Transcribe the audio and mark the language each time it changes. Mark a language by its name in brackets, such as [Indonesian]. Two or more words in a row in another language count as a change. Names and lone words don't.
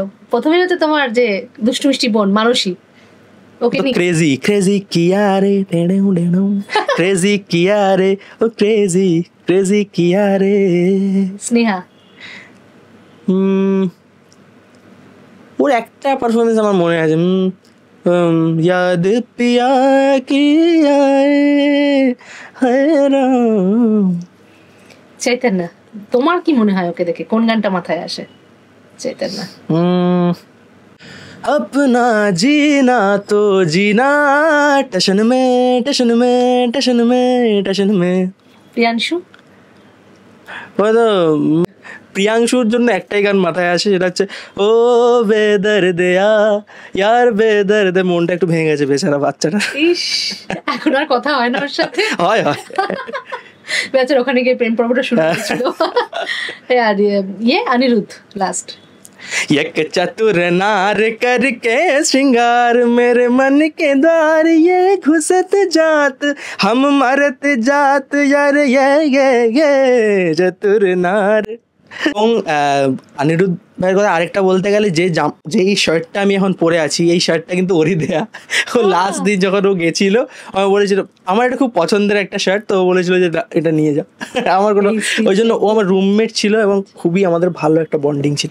[Bangla] প্রথমেই হচ্ছে তোমার যে দুষ্টু মিষ্টি বোন মানসী, ওকে [Hindi] क्रेज़ी क्रेज़ी किया रे क्रेज़ी किया रे, ओ क्रेज़ी क्रेज़ी किया रे। [Bangla] স্নেহা, ওর একটা পারফরমেন্স আমার মনে আছে, [Hindi] याद पिया किया [Bangla] চৈতন্য, তোমার কি মনে হয় ওকে দেখে কোন গানটা মাথায় আসে? চৈতন্য, [Hindi] अपना जीना तो जीना टशन में टशन में टशन में टशन में। [Bangla] প্রিয়াংশু, প্রিয়াংশুর জন্য একটাই গান মাথায় আসে, সেটা হচ্ছে [Hindi] ओ बेदर्दे यार बेदर्दे। [Bangla] মনটা একটু ভেঙে গেছে বেচারা বাচ্চাটা। ইস, এখন আর কথা হয় না ওর সাথে। হয় বেচারা ওখানে গিয়ে প্রেম পর্বটা শুরু করেছিল। আর অনিরুদ্ধ লাস্ট, [Hindi] एक चतुर नार करके श्रृंगार मेरे मन के द्वार ये घुसत जात हम मरत जात यार ये चतुर नार। [Bangla] এবং অনিরুদ্ধ ভাইয়ের কথা আরেকটা বলতে গেলে, যে এই শার্টটা আমি এখন পরে আছি, এই শার্টটা কিন্তু ওরই দেয়া। ও লাস্ট দিন যখন ও গেছিল আমাকে বলেছিল, আমার এটা খুব পছন্দের একটা শার্ট, তো ও বলেছিল যে এটা নিয়ে যাও। আমার কোনো, ওই জন্য ও আমার রুমমেট ছিল এবং খুবই আমাদের ভালো একটা বন্ডিং ছিল।